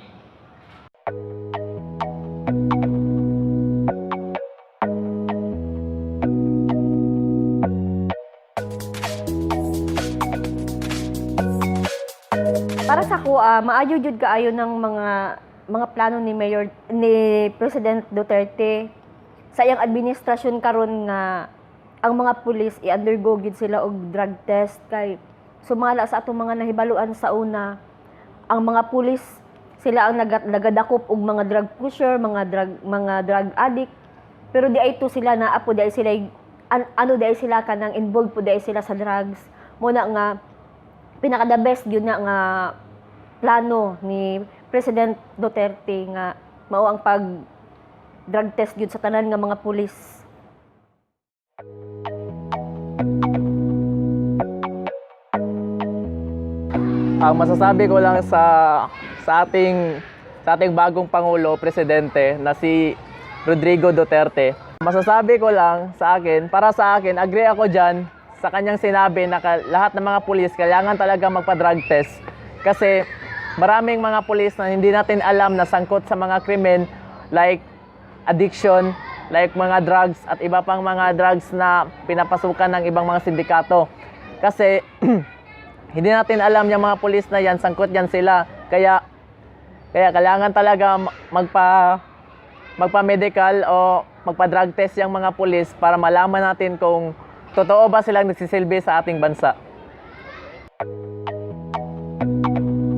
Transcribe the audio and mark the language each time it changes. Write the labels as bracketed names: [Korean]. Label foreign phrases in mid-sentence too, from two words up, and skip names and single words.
[Cebuano] Para sa ako, maayo jud kaayo ng mga plano ni President Duterte sa iyang administrasyon karon nga ang mga pulis i-undergo gid sila og [English] drug test [Cebuano] kay sumala sa atong mga nahibaluan sa una ang mga pulis sila ang nagadakop og mga [English] drug pusher, [Cebuano] mga [English] drug addict, [Cebuano] pero di ay to sila na apo di ay sila ano di ay sila kanang involved po di ay sila sa drugs. Muna nga pinaka [English] the best [Cebuano] gyud na nga plano ni President Duterte nga mao ang pag [English] drug test [Cebuano] gyud sa tanan nga mga pulis. [Filipino] Ang masasabi ko lang sa ating bagong pangulo, presidente na si Rodrigo Duterte. Masasabi ko lang para sa akin, agree ako diyan sa kanyang sinabi na lahat ng mga pulis kailangan talaga magpa- [English] drug test [Filipino] kasi maraming mga pulis na hindi natin alam na sangkot sa mga krimen like addiction, like mga drugs at iba pang mga drugs na pinapasukan ng ibang mga sindikato. Kasi hindi natin alam yung mga pulis na yan, sangkot yan sila. Kaya kailangan talaga magpa-medical o magpa- [English] drug test [Filipino] yung mga pulis para malaman natin kung totoo ba silang nagsisilbi sa ating bansa.